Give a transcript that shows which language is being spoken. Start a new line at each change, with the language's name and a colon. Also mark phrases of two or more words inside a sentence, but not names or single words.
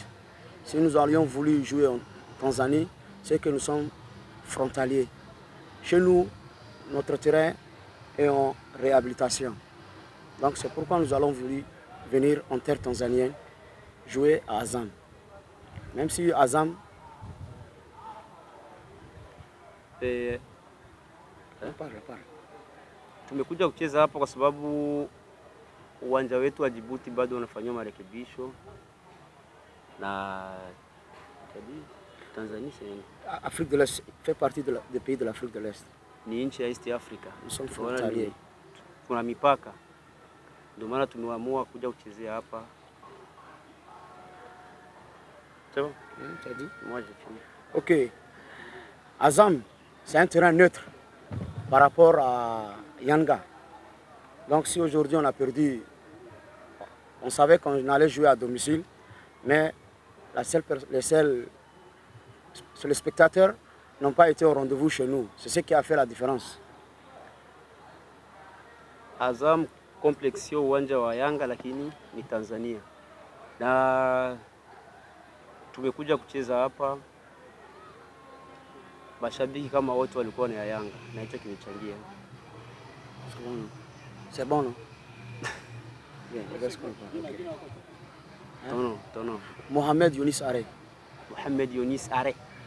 French: Si nous aurions voulu jouer en Tanzanie, c'est que nous sommes frontaliers. Chez nous, notre terrain est en réhabilitation. Donc c'est pourquoi nous allons voulu venir en terre tanzanienne jouer à Azam. Même si Azam...
Swahili: Tumekuja kucheza hapa kwa sababu uwanja wetu wa Djibouti bado unafanywa marekebisho na Tanzania
French: Afrique de l'Est fait partie des pays de l'Afrique de l'Est.
Swahili: Ni nchi ya East Africa.
French: Nous sommes frontaliers.
Swahili: Tuna mipaka. Ndio maana tumeamua kuja kuchezea hapa.
French: C'est bon? Tu as dit? Moi j'ai fini. Ok. Azam, c'est un terrain neutre par rapport à Yanga. Donc si aujourd'hui on a perdu, on savait qu'on allait jouer à domicile, mais les spectateurs n'ont pas été au rendez-vous chez nous. C'est ce qui a fait la différence.
Swahili: Azam complex sio uwanja wa Yanga lakini ni Tanzania. Na tumekuja kucheza hapa. Mashabiki kama wote walikuwa ni ya Yanga na hicho kimechangia.
French: C'est bon, non? Bien, Mohamed Younis Are. Mohamed Younis Are.